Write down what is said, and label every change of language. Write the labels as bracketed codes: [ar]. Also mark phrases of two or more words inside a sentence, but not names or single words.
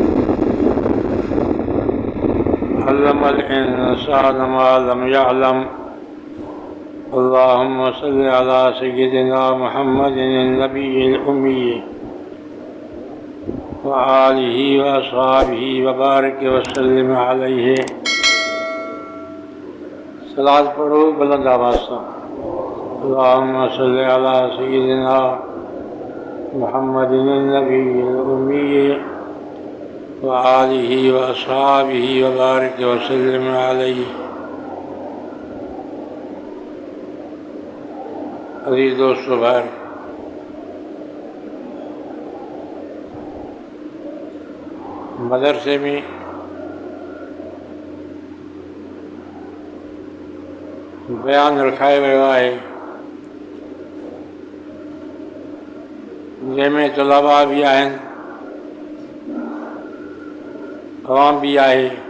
[ar] علم الإنسان ما لم يعلم اللهم صل على سيدنا محمد النبي الأمي وآله وأصحابه وبارك وسلم عليه. [ur] صلات پڑھو بلند آواز سے. [ar] اللهم صل على سيدنا محمد النبي الأمي وآله وأصحابه وبارك وسلم عليه. [sd] अज़ीज़ दोस्तों, भाई, मदरसे में बयान रखाए वियो आहे जंहिंमें तलबा भी आहिनि, अवाम भी आहे।